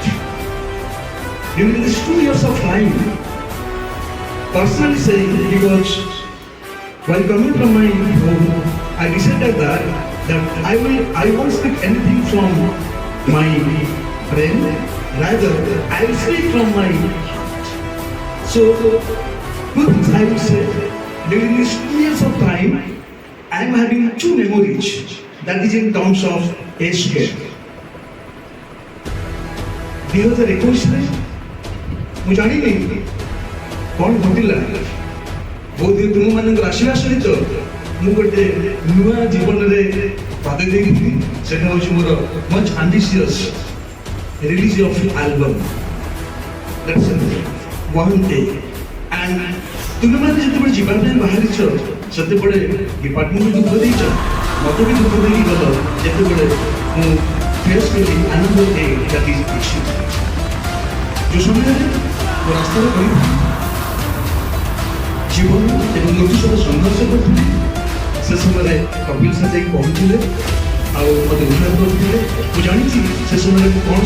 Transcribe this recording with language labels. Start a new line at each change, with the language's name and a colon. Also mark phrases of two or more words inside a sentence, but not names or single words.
English: During these 2 years of time, personally saying, because while coming from my home, I decided that I won't speak anything from my brain, rather I will speak from my heart. So, good things I will say, during these 2 years of time, I am having 2 memories, that is in terms of age scale.
Odia: 2021 ମୁଁ ଜାଣିନି କ'ଣ ଘଟିଲା ବୋଧହୁଏ ତୁମମାନଙ୍କର ଆସିବା ସହିତ ମୁଁ ଗୋଟେ ନୂଆ ଜୀବନରେ ପାଦ ଦେଇଥିଲି ସେଟା ହେଉଛି ମୋର
English: much ambitious release of album one day and
Odia: ତୁମେମାନେ ଯେତେବେଳେ ଯିବା ପାଇଁ ବାହାରିଛ ସେତେବେଳେ ଡିପାର୍ଟମେଣ୍ଟ ଦୁଃଖ ଦେଇଛ ମୋତେ ବି ଦୁଃଖ ଦେଇକି ଗଲ ଯେତେବେଳେ ମୁଁ ଫେସ୍ କଲି ଆନନ୍ଦ
English: day that is issue
Odia: ଯେଉଁ ସମୟରେ ମୁଁ ରାସ୍ତାରେ କହିଥିଲି ଜୀବନ ଏବଂ ମୃତ୍ୟୁ ସହିତ ସଂଘର୍ଷ କରୁଥିଲି ସେ ସମୟରେ କପିଲ ସାର୍ ଯାଇକି ପହଞ୍ଚିଲେ ଆଉ ମୋତେ ଉଦ୍ଧାର କରିଥିଲେ ମୁଁ ଜାଣିଛି ସେ ସମୟରେ ମୁଁ କ'ଣ